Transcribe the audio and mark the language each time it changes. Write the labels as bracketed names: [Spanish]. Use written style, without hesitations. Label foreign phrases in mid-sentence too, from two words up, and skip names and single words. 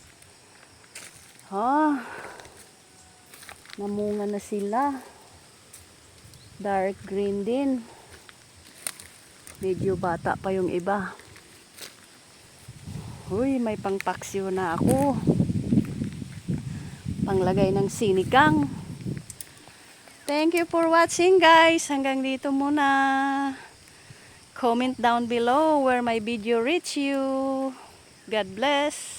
[Filipino] Namunga na sila. [English] Dark green [Filipino] din. Medyo bata pa yung iba. Uy, may pangpaksyo na ako. Panglagay ng sinigang. [English] Thank you for watching guys. [Filipino] Hanggang dito muna. [English] Comment down below where my video reach you. God bless.